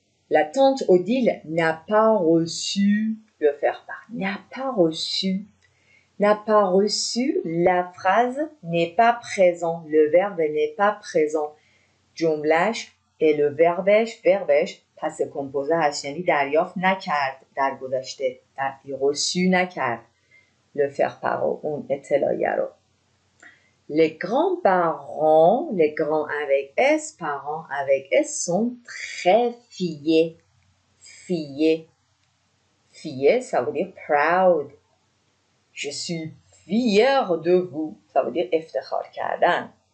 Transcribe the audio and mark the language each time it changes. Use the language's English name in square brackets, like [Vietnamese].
[French] La tante Odile n'a pas reçu le faire-part. N'a pas reçu. N'a pas reçu. La phrase n'est pas présent. Le verbe n'est pas présent. [Persian] جملهش et le verbش پس کمپوزه هست یعنی دریافت نکرد در گذشته. reçu نکرد. Le faire-part اون اطلاعیه رو. [French] Les grands-parents, les grands avec S, parents avec S sont très fiers. Fiers. Fiers, ça veut dire proud. Je suis fier de vous. Ça veut dire [Persian] افتخار کردن.